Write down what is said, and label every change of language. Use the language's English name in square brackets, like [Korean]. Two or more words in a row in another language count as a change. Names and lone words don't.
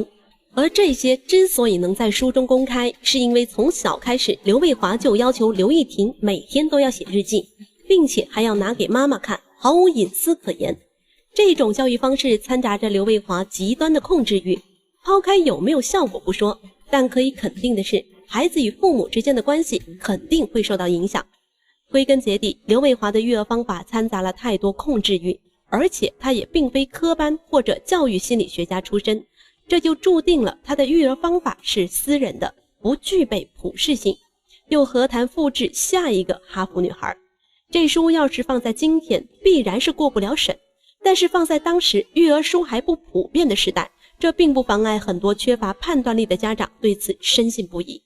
[Chinese] 而這些之所以能在書中公開，是因為從小開始，劉衛華就要求劉亦婷每天都要寫日記，並且還要拿給媽媽看，毫無隱私可言。這種教育方式摻雜着劉衛華極端的控制欲，拋開有沒有效果不說，但可以肯定的是，孩子與父母之間的關係肯定會受到影響。歸根結底，劉衛華的育兒方法摻雜了太多控制欲，而且他也並非科班或者教育心理學家出身，這就注定了他的育兒方法是私人的，不具備普適性，又何談複製下一個哈佛女孩？這書要是放在今天，必然是過不了審，但是放在當時育兒書還不普遍的時代，這並不妨礙很多缺乏判斷力的家長對此深信不疑。